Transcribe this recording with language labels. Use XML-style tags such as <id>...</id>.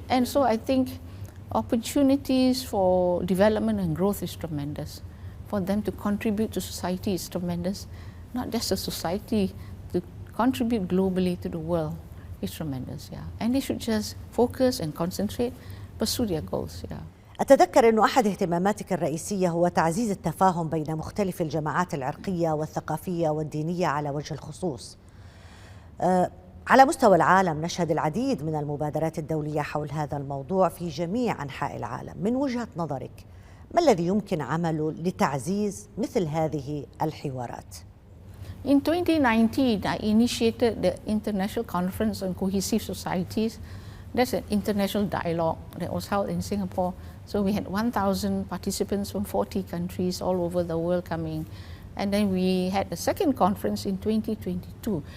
<en>And so I think opportunities for development and growth is tremendous. For them to contribute to society is tremendous. Not just the society, to contribute globally to the world is tremendous, yeah. And they should just focus and concentrate, pursue their goals, yeah.</en> <ar>أتذكر أنه أحد اهتماماتك الرئيسية هو تعزيز التفاهم بين مختلف الجماعات العرقية والثقافية والدينية على وجه الخصوص. على مستوى العالم نشهد العديد من المبادرات الدولية حول هذا الموضوع في جميع أنحاء العالم. من وجهة نظرك، ما الذي يمكن عمله لتعزيز مثل هذه الحوارات؟</ar> <en>In 2019, I initiated the International Conference on Cohesive Societies. That's an international dialogue that was held in Singapore. So we had 1,000 participants from 40 countries all over the world coming. And then we had a second conference in 2022.</en>